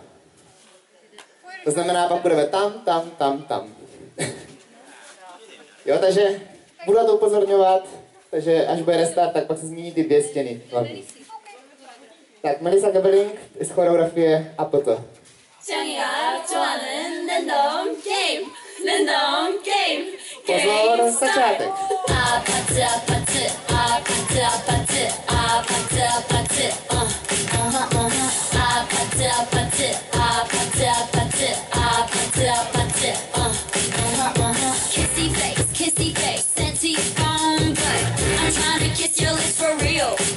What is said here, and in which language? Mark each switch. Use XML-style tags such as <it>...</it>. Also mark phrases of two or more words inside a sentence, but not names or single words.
<cs>To znamená, pak budeme tam. Jo, takže budu na to upozorňovat, takže až bude restart, tak pak se změní ty 2 stěny. Hlavně. Tak, Melissa Gebeling z choreografie a potom.</cs> <ko>짱이가 좋아하는 랜덤 게임</ko> <cs>Pozor, začátek.</cs> <en>아파트 kissy face sent to your phone but I'm trying to kiss your lips for real</en>